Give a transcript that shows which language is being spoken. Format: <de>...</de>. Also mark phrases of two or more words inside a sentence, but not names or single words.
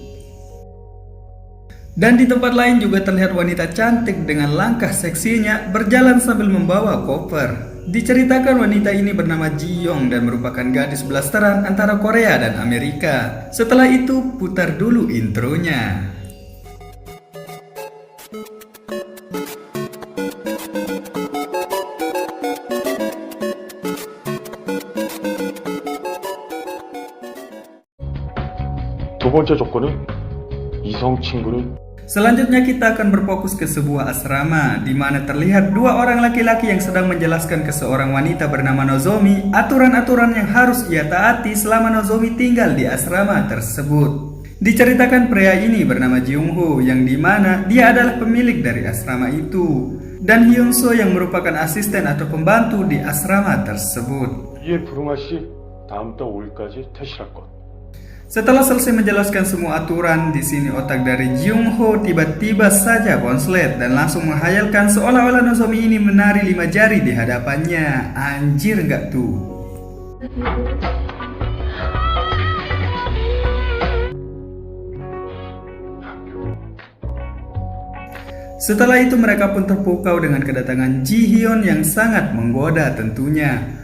<id>Dan di tempat lain juga terlihat wanita cantik dengan langkah seksinya berjalan sambil membawa koper. Diceritakan wanita ini bernama Ji-young dan merupakan gadis blasteran antara Korea dan Amerika. Setelah itu putar dulu intronya.</id> <ko>두 번째 조건은 이성 친구는.</ko> <id>Selanjutnya kita akan berfokus ke sebuah asrama di mana terlihat dua orang laki-laki yang sedang menjelaskan ke seorang wanita bernama Nozomi aturan-aturan yang harus ia taati selama Nozomi tinggal di asrama tersebut. Diceritakan pria ini bernama Ji-young yang dimana dia adalah pemilik dari asrama itu dan Hyun-so yang merupakan asisten atau pembantu di asrama tersebut.</id> <ko>이에 부릉아 씨 다음 달 5일까지 퇴실할 것.</ko> <id>Setelah selesai menjelaskan semua aturan, di sini otak dari Ji-young tiba-tiba saja konslet dan langsung menghayalkan seolah-olah Nozomi ini menari 5 jari di hadapannya. Anjir nggak tuh? Setelah itu mereka pun terpukau dengan kedatangan Ji-hyun yang sangat menggoda tentunya.</id>